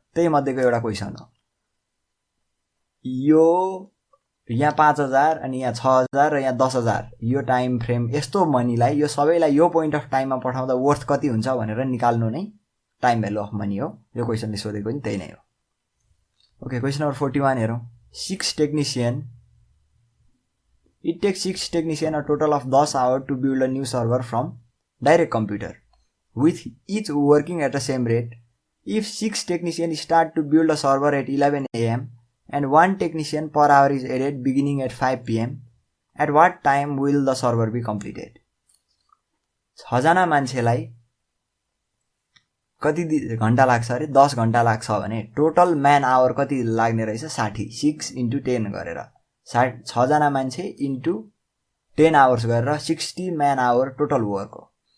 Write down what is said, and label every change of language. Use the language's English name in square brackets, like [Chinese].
[Nepali] त्यही मध्येको एउटा क्वेसन हो यो। यहाँ 5000 अनि यहाँ 6000 र यहाँ 10000, यो टाइम फ्रेम यस्तो मनीलाई यो सबैलाई यो पोइन्ट अफ टाइममा पठाउँदा वर्थ कति हुन्छ भनेर निकाल्नु नै टाइम भ्यालु अफ मनी हो। यो क्वेसनले सोधेको नि त्यही नै हो। ओके, क्वेसन नम्बर 41 हेरौँ। [English] 6 technician, it takes 6 technicians a total of 10 hours to build a new server from direct computer, with each working at the same rate. If 6 technicians start to build a server at 11 AM and 1 technician per hour is added beginning at 5 PM, at what time will the server be completed? [Nepali] 6 जना मान्छेलाई कति घण्टा लाग्छ अरे, 10 घण्टा लाग्छ भने total man our कति लाग्ने रहेछ, 60। 6 × 10 गरेर 6 जना मान्छे इन्टु 10 आवर्स गरेर 60 म्यान आवर टोटल वर्क हो।